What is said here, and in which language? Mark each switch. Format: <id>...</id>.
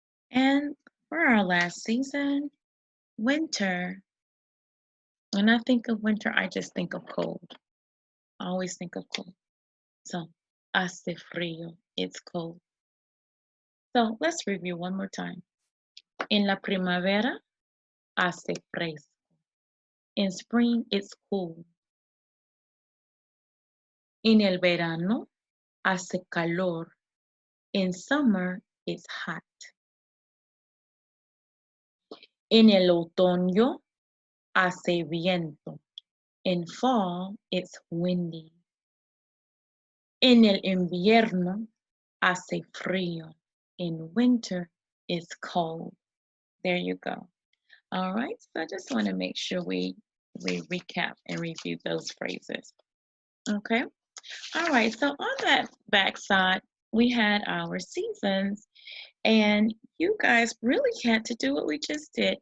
<en>And for our last season, winter. When I think of winter, I just think of cold. I always think of cold. So,</en> <es>hace frío.</es> <en>It's cold. So let's review one more time.</en> <es>En la primavera, hace fresco.</es> <en>In spring, it's cool.</en> <es>En el verano, hace calor.</es> <en>In summer, it's hot.</en> <es>En el otoño, hace viento.</es> <en>In fall, it's windy.</en> <es>En el invierno, hace frío.</es> <en>In winter, it's cold. There you go. All right, so I just want to make sure we recap and review those phrases. Okay. All right, so on that back side, we had our seasons, and you guys really had to do what we just did.</en>